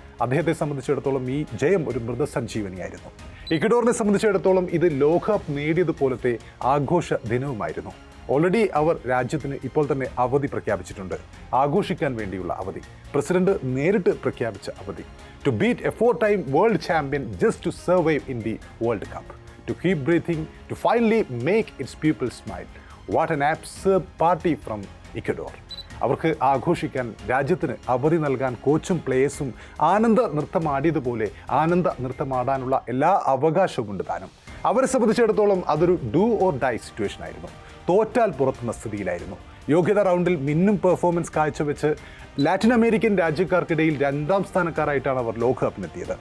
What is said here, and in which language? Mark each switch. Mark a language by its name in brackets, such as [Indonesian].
[Malayalam] അദ്ദേഹത്തെ സംബന്ധിച്ചിടത്തോളം ഈ ജയം ഒരു മൃതസഞ്ജീവനിയായിരുന്നു. ഇക്വഡോറിനെ സംബന്ധിച്ചിടത്തോളം ഇത് ലോകകപ്പ് നേടിയതുപോലത്തെ ആഘോഷ ദിനവുമായിരുന്നു. ഓൾറെഡി അവർ രാജ്യത്തിന് ഇപ്പോൾ തന്നെ അവധി പ്രഖ്യാപിച്ചിട്ടുണ്ട്. ആഘോഷിക്കാൻ വേണ്ടിയുള്ള അവധി, പ്രസിഡന്റ് നേരിട്ട് പ്രഖ്യാപിച്ച അവധി. [English] To beat a 4-time world champion just to survive in the world cup. To keep breathing, to finally make its people smile. What an absurd party from Ecuador. [Malayalam] അവർക്ക് ആഘോഷിക്കാൻ, രാജ്യത്തിന് അവധി നൽകാൻ കോച്ചും പ്ലേയേഴ്സും ആനന്ദ നൃത്തമാടിയതുപോലെ ആനന്ദ നൃത്തമാടാനുള്ള എല്ലാ അവകാശവും ഉണ്ട് താനും. അവരെ സംബന്ധിച്ചിടത്തോളം അതൊരു [English] do or die situation [Malayalam] ആയിരുന്നു. തോറ്റാൽ പുറത്തുന്ന സ്ഥിതിയിലായിരുന്നു. യോഗ്യതാ റൗണ്ടിൽ മിന്നും പെർഫോമൻസ് കാഴ്ചവെച്ച് ലാറ്റിൻ അമേരിക്കൻ രാജ്യക്കാർക്കിടയിൽ 2ാം സ്ഥാനക്കാരായിട്ടാണ് അവർ ലോകകപ്പിനെത്തിയത്.